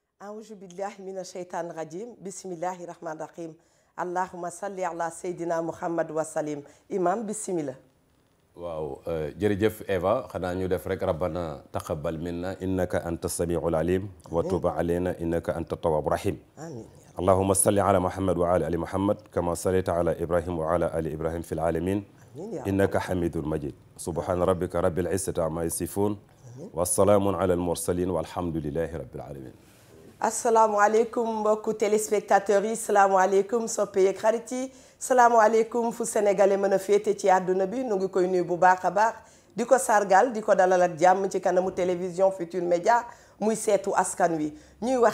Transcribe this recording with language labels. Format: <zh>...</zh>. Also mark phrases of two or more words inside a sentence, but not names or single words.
<ar>أعوذ بالله من الشيطان الرجيم بسم الله الرحمن الرحيم اللهم صل على سيدنا محمد وسلم إمام بسم الله.</ar> <wo>waaw jërëjëf Eva xanaa ñu def rek</wo> <ar>ربنا تقبل منا إنك أنت السميع العليم وتب علينا إنك أنت التواب الرحيم Amin. اللهم صل على محمد وعلى آل محمد كما صليت على إبراهيم وعلى آل إبراهيم في العالمين إنك حميد مجيد سبحان ربك رب العزة عما يصفون وسلام على المرسلين والحمد لله رب العالمين.</ar> <wo>asalaamaaleykum mbokku téléspectateurs yi salaamaaleykum soppe yeeg xarit yi salaamaaleykum fu sénégalais mën a féete ci àdduna bi nu ngi koy nuyu bu baax a baax di ko sargal di ko dalal ak jàmm ci kanamu télévision Futurs Médias muy seetu askan wi ñuy wax</wo>